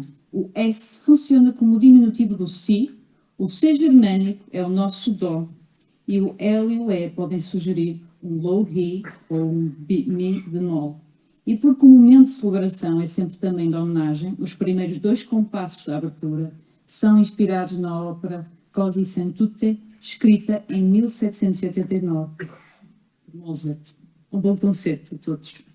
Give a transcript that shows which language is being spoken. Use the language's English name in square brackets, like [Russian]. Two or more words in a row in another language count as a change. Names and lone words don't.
[Portuguese] O S funciona como o diminutivo do Si, o C germânico é o nosso Dó, e o L e o E podem sugerir um low Re ou um Mi bemol. E porque o momento de celebração é sempre também de homenagem, os primeiros 2 compassos da abertura são inspirados na ópera Così fan tutte, escrita em 1789, por Mozart. Um bom concerto a todos.